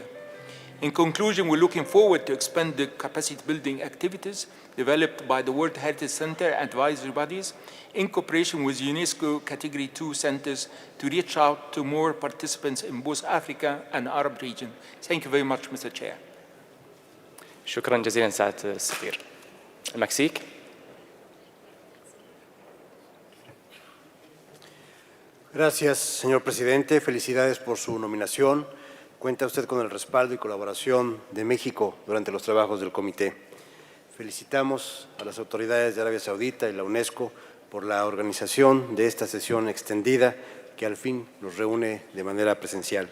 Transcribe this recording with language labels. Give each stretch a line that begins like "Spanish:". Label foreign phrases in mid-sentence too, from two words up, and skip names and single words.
English: In conclusion, we're looking forward to expand the capacity building activities developed by the World Heritage Center advisory bodies in cooperation with UNESCO Category 2 centers to reach out to more participants in both Africa and Arab region. Thank you very much, Mr. Chair.
Arabic: شكرا جزيلا سعادة السفير. المكسيك.
Spanish: Gracias, señor presidente. Felicidades por su nominación. Cuenta usted con el respaldo y colaboración de México durante los trabajos del comité. Felicitamos a las autoridades de Arabia Saudita y la UNESCO por la organización de esta sesión extendida que al fin nos reúne de manera presencial.